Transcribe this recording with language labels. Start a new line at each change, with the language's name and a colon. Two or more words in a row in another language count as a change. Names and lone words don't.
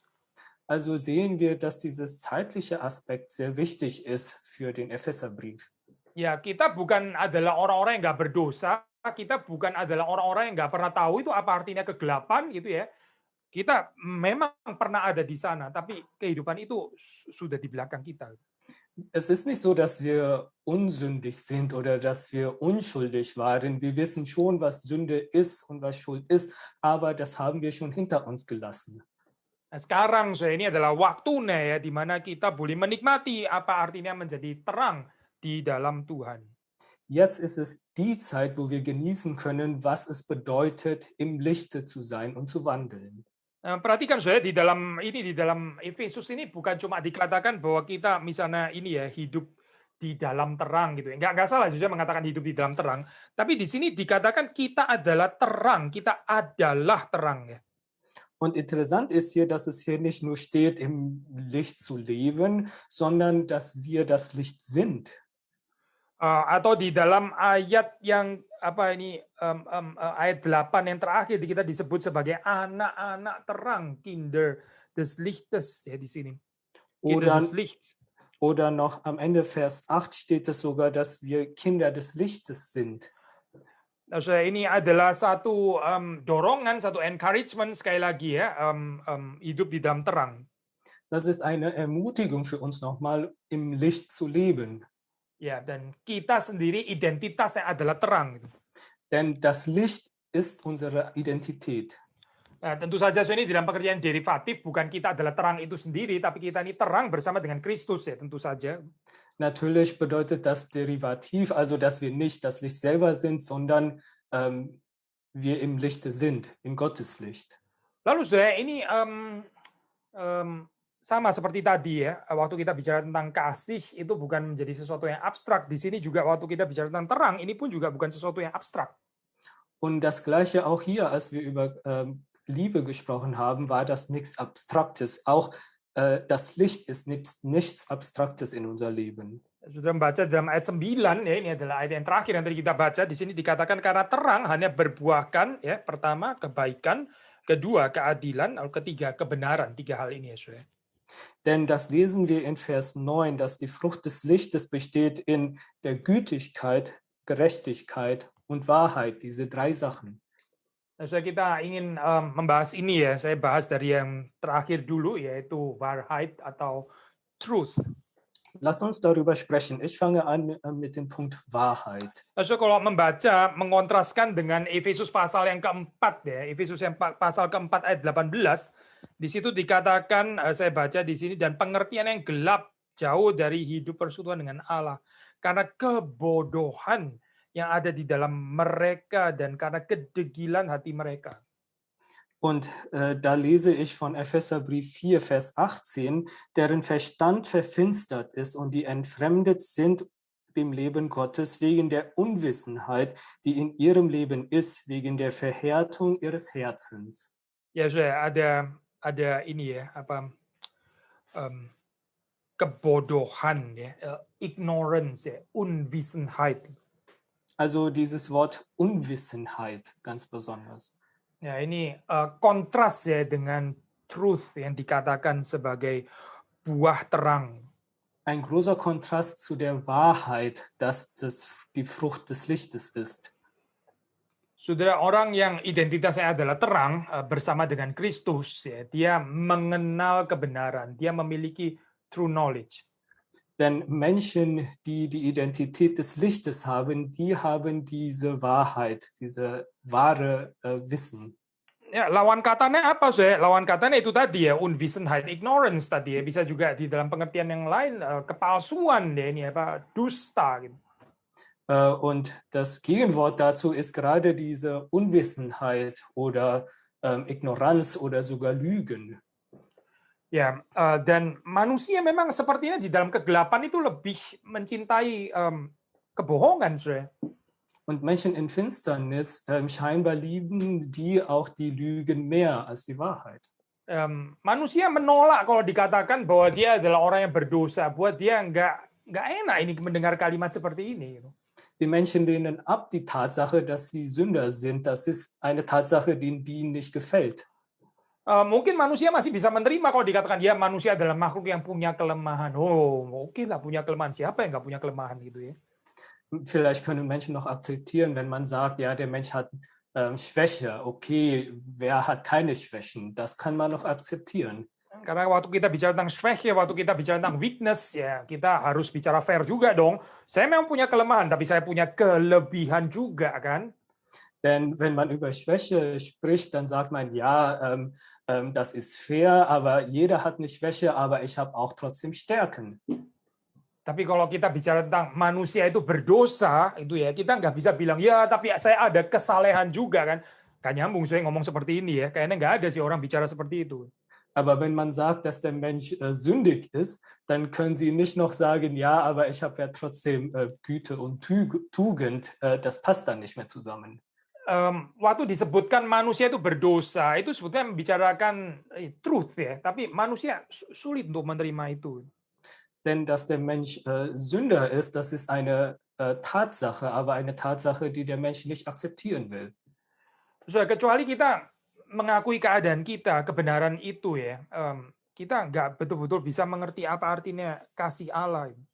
German: Also sehen wir, dass dieses zeitliche Aspekt sehr wichtig ist für den Epheserbrief.
Indonesian: Ya, kita bukan adalah orang-orang yang nggak berdosa, kita bukan adalah orang-orang yang nggak pernah tahu itu apa artinya kegelapan gitu ya. Kita memang pernah ada di sana, tapi kehidupan itu sudah di belakang kita.
German: Es ist nicht so, dass wir unsündig sind oder dass wir unschuldig waren. Wir wissen schon, was Sünde ist und was Schuld ist, aber das haben wir schon hinter uns gelassen.
Indonesian: Nah, sekarang ini adalah waktunya ya, di mana kita boleh menikmati apa artinya menjadi terang di dalam Tuhan.
German: Jetzt ist es die Zeit, wo wir genießen können, was es bedeutet, im Lichte zu sein und zu wandeln.
Indonesian: Perhatikan saya di dalam Efesus ini bukan cuma dikatakan bahwa kita misalnya ini ya hidup di dalam terang gitu. Enggak salah juga mengatakan hidup di dalam terang, tapi di sini dikatakan kita adalah terang, kita adalah terang ya.
German: Und interessant ist hier, dass es hier nicht nur steht, im Licht zu leben, sondern dass wir das Licht sind.
Indonesian: Atau di dalam ayat yang ayat 8 yang terakhir kita disebut sebagai anak-anak terang,
German: Kinder des Lichtes
Indonesian: ya di sini.
German: Kinder Oder, des Lichts. oder noch am Ende Vers 8 steht es sogar, dass wir Kinder des Lichtes sind.
Indonesian: Nah, saudara, ini adalah satu dorongan, satu encouragement sekali lagi ya, hidup di dalam terang.
German: Das ist eine Ermutigung für uns nochmal, im Licht zu leben.
Indonesian: Ya, dan kita sendiri identitasnya adalah terang. Gitu.
German: Denn das Licht ist unsere Identität.
Indonesian: Nah, tentu saja ini dalam pengertian derivatif, bukan kita adalah terang itu sendiri, tapi kita ini terang bersama dengan Kristus ya, tentu saja.
German: Natürlich bedeutet das Derivativ, also dass wir nicht das Licht selber sind, sondern wir im Lichte sind, in Gottes Licht.
Indonesian: Lalu saudara, ini sama seperti tadi ya, waktu kita bicara tentang kasih itu bukan menjadi sesuatu yang abstrak. Di sini juga waktu kita bicara tentang terang, ini pun juga bukan sesuatu yang abstrak.
German: Und das Gleiche auch hier, als wir über Liebe gesprochen haben, war das nichts Abstraktes. Auch das Licht ist nichts Abstraktes in unser Leben.
Indonesian: Sudah membaca dalam ayat 9 ya, ini adalah ayat yang terakhir yang tadi kita baca. Di sini dikatakan karena terang hanya berbuahkan ya, pertama kebaikan, kedua keadilan, lalu ketiga kebenaran. Tiga hal ini ya, Saudara.
German: Denn das lesen wir in Vers 9, dass die Frucht des Lichtes besteht in der Gütigkeit, Gerechtigkeit und Wahrheit, diese drei Sachen.
Indonesian: Nah, kita ingin membahas ini ya, saya bahas dari yang terakhir dulu, yaitu Wahrheit atau Truth.
German: Lass uns darüber sprechen. Ich fange an mit dem Punkt Wahrheit.
Indonesian: Also kalau membaca, mengontraskan dengan Efesus pasal yang keempat ya, Efesus yang pasal keempat ayat 18, di situ dikatakan, saya baca di sini, dan pengertian yang gelap jauh dari hidup persekutuan dengan Allah. Karena kebodohan yang ada di dalam mereka dan karena kedegilan hati mereka.
German: Und da lese ich von Epheserbrief 4, Vers 18, deren Verstand verfinstert ist und die entfremdet sind dem Leben Gottes wegen der Unwissenheit, die in ihrem Leben ist, wegen der Verhärtung ihres Herzens.
Indonesian: Ya, ada ini ya, kebodohan ya, ignorance ya,
German: Unwissenheit. Also dieses Wort Unwissenheit ganz besonders.
Indonesian: Ya, ini kontras ya dengan truth yang dikatakan sebagai buah terang.
German: Ein großer Kontrast zu der Wahrheit, dass das die Frucht des Lichtes ist.
Indonesian: Saudara, orang yang identitasnya adalah terang bersama dengan Kristus, ya, dia mengenal kebenaran, dia memiliki
English: true knowledge.
German: Denn Menschen, die die Identität des Lichtes haben, die haben diese Wahrheit, diese wahre Wissen.
Indonesian: Ya, lawan katanya apa, Saudara? Lawan katanya itu tadi ya, Unwissenheit, ignorance tadi ya, bisa juga di dalam pengertian yang lain kepalsuan ya, ini apa, dusta gitu.
German: Und das Gegenwort dazu ist gerade diese Unwissenheit oder Ignoranz oder sogar Lügen.
Indonesian: Ya, dan manusia memang sepertinya di dalam kegelapan itu lebih mencintai kebohongan, Saudara.
German: Und Menschen in Finsternis scheinbar lieben die auch die Lügen mehr als die Wahrheit.
Indonesian: Manusia menolak kalau dikatakan bahwa dia adalah orang yang berdosa. Buat dia nggak enak ini mendengar kalimat seperti ini.
German: Die Menschen lehnen ab die Tatsache, dass sie Sünder sind. Das ist eine Tatsache, die ihnen nicht gefällt.
Indonesian: Mungkin manusia masih bisa menerima kalau dikatakan ya manusia adalah makhluk yang punya kelemahan. Oh, oke lah punya kelemahan. Siapa yang nggak punya kelemahan gitu ya?
German: Vielleicht können Menschen noch akzeptieren, wenn man sagt, ja, der Mensch hat Schwäche. Okay, wer hat keine Schwächen? Das kann man noch akzeptieren.
Indonesian: Karena waktu kita bicara tentang Schwäche, waktu kita bicara tentang weakness, ya kita harus bicara fair juga dong. Saya memang punya kelemahan, tapi saya punya kelebihan juga kan?
German: Denn wenn man über Schwäche spricht, dann sagt man, ja, das ist fair, aber jeder hat eine Schwäche, aber ich habe auch trotzdem Stärken.
Indonesian: Tapi kalau kita bicara tentang manusia itu berdosa, itu ya kita nggak bisa bilang, ya tapi saya ada kesalehan juga kan. Gak nyambung saya ngomong seperti ini ya. Kayaknya nggak ada sih orang bicara seperti itu.
German: Aber wenn man sagt, dass der Mensch sündig ist, dann können Sie nicht noch sagen, ja, aber ich habe ja trotzdem Güte und Tugend. Das passt dann nicht mehr zusammen.
Indonesian: Waktu disebutkan manusia itu berdosa, itu sebetulnya membicarakan truth ya. Tapi manusia sulit untuk menerima itu.
German: Denn dass der Mensch Sünder ist, das ist eine Tatsache, aber eine Tatsache, die der Mensch nicht akzeptieren will.
Indonesian: Kecuali kita mengakui keadaan kita, kebenaran itu ya, kita nggak betul-betul bisa mengerti apa artinya kasih Allah.